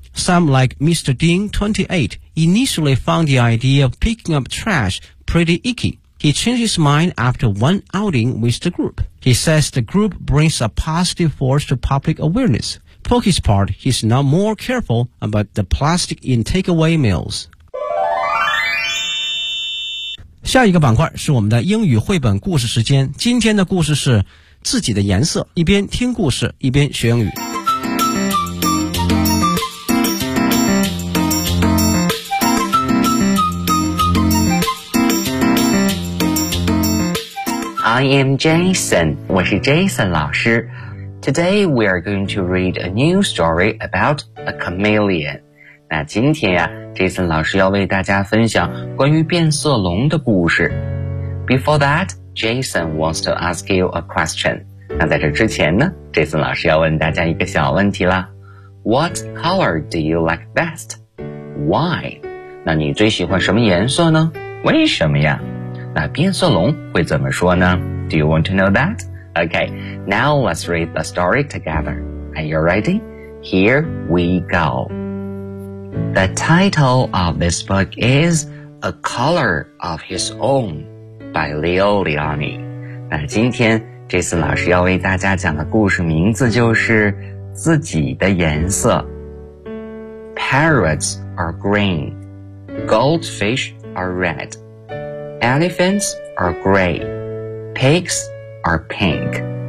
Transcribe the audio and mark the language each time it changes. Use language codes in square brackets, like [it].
[en] Some like Mr. Ding, 28, initially found the idea of picking up trash pretty icky. He changed his mind after one outing with the group. He says the group brings a positive force to public awareness. For his part, he's now more careful about the plastic in takeaway meals. [zh] 下一个板块是我们的英语绘本故事时间。今天的故事是自己的颜色，一边听故事，一边学英语。 [en] I am Jason, [zh] 我是 Jason 老师。 [en] Today, we are going to read a new story about a chameleon. [zh] 那今天呀、Jason 老师要为大家分享关于变色龙的故事。 [en] Before that, Jason wants to ask you a question. [zh] 那在这之前呢 ,Jason 老师要问大家一个小问题啦。 [en] What color do you like best? Why? [zh] 那你最喜欢什么颜色呢？为什么呀？那变色龙会怎么说呢？ [en] Do you want to know that? Okay, now let's read the story together. Are you ready? Here we go. The title of this book is A Color of His Own by Leo Liani. [zh] 那今天 Jason 老师要为大家讲的故事名字就是自己的颜色。 [en] Parrots are green. Goldfish are red. Elephants are gray. Pigs are pink.